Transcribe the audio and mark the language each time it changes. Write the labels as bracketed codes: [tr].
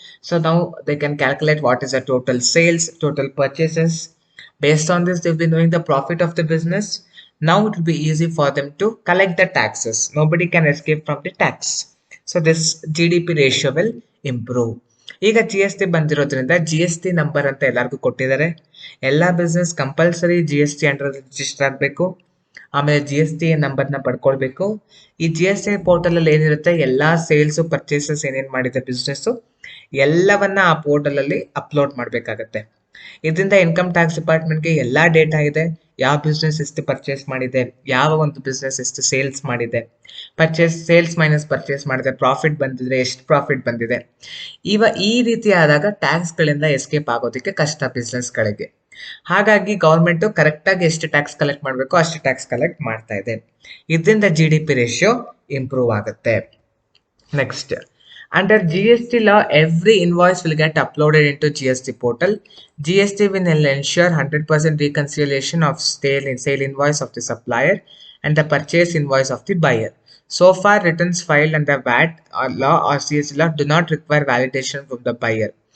[en] So now they can calculate what is the total sales, total purchases. Based on this, they've been knowing the profit of the business. Now it will be easy for them to collect the taxes. Nobody can escape from the tax. So this GDP ratio will improve. [kn] ಈಗ G S T ಬಂದಿರೋದ್ರಿಂದ G S T number ಅಂತ ಎಲ್ಲರಿಗೂ ಕೊಟ್ಟಿದ್ದಾರೆ. ಎಲ್ಲ business compulsory G S T under register ಆಗಬೇಕು, ಆಮೇಲೆ G S T ನಂಬರ್ನ ಪಡ್ಕೊಳ್ಬೇಕು. ಈ ಜಿ ಎಸ್ ಟಿ ಪೋರ್ಟಲ್ ಅಲ್ಲಿ ಏನಿರುತ್ತೆ, ಎಲ್ಲ ಸೇಲ್ಸು ಪರ್ಚೇಸಸ್ ಏನೇನು ಮಾಡಿದೆ ಬಿಸ್ನೆಸ್ಸು ಎಲ್ಲವನ್ನ ಆ ಪೋರ್ಟಲ್ ಅಲ್ಲಿ ಅಪ್ಲೋಡ್ ಮಾಡಬೇಕಾಗತ್ತೆ. ಇದರಿಂದ ಇನ್ಕಮ್ ಟ್ಯಾಕ್ಸ್ ಡಿಪಾರ್ಟ್ಮೆಂಟ್ಗೆ ಎಲ್ಲ ಡೇಟಾ ಇದೆ. ಯಾವ ಬಿಸ್ನೆಸ್ ಎಷ್ಟು ಪರ್ಚೇಸ್ ಮಾಡಿದೆ, ಯಾವ ಒಂದು ಬಿಸ್ನೆಸ್ ಎಷ್ಟು ಸೇಲ್ಸ್ ಮಾಡಿದೆ, ಸೇಲ್ಸ್ ಮೈನಸ್ ಪರ್ಚೇಸ್ ಮಾಡಿದೆ, ಪ್ರಾಫಿಟ್ ಬಂದಿದ್ರೆ ಎಷ್ಟು ಪ್ರಾಫಿಟ್ ಬಂದಿದೆ. ಈ ರೀತಿ ಆದಾಗ ಟ್ಯಾಕ್ಸ್ಗಳಿಂದ ಎಸ್ಕೇಪ್ ಆಗೋದಕ್ಕೆ ಕಷ್ಟ ಬಿಸ್ನೆಸ್ಗಳಿಗೆ. ಹಾಗಾಗಿ ಗೌರ್ಮೆಂಟು ಕರೆಕ್ಟಾಗಿ ಎಷ್ಟು ಟ್ಯಾಕ್ಸ್ ಕಲೆಕ್ಟ್ ಮಾಡಬೇಕು ಅಷ್ಟು ಟ್ಯಾಕ್ಸ್ ಕಲೆಕ್ಟ್ ಮಾಡ್ತಾ ಇದೆ. ಇದರಿಂದ GDP ರೇಷಿಯೋ ಇಂಪ್ರೂವ್ ಆಗುತ್ತೆ. [en] Next, under GST law, every invoice will get uploaded into GST portal. GST will ensure 100% reconciliation of sale invoice of the supplier and the purchase invoice of the buyer. So far, returns filed under VAT law or GST law do not require validation from the buyer.